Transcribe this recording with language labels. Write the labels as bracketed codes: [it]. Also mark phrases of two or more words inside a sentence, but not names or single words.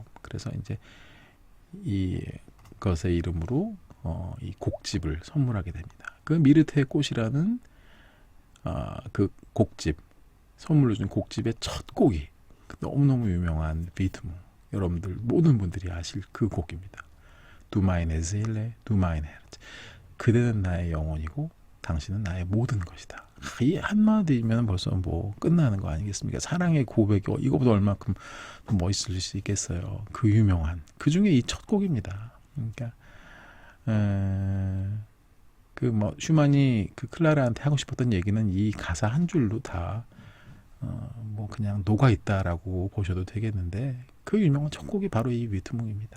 [ko] 그래서 이제 이것의 이름으로 이 곡집을 선물하게 됩니다. 그 미르테의 꽃이라는 그 곡집 선물로 준 곡집의 첫 곡이 너무너무 유명한 비트무 여러분들 모든 분들이 아실 그 곡입니다. [de] Du meine Seele, du mein Herz. [ko] 그대는 나의 영혼이고 당신은 나의 모든 것이다. 이 한마디면 벌써 뭐 끝나는 거 아니겠습니까? 사랑의 고백이 이거보다 얼마큼 멋있을 수 있겠어요. 그 유명한 그 중에 이 첫 곡입니다. 그러니까 그 뭐 슈만이 그 클라라한테 하고 싶었던 얘기는 이 가사 한 줄로 다 뭐 그냥 녹아 있다라고 보셔도 되겠는데 그 유명한 첫 곡이 바로 이 위트뭉입니다.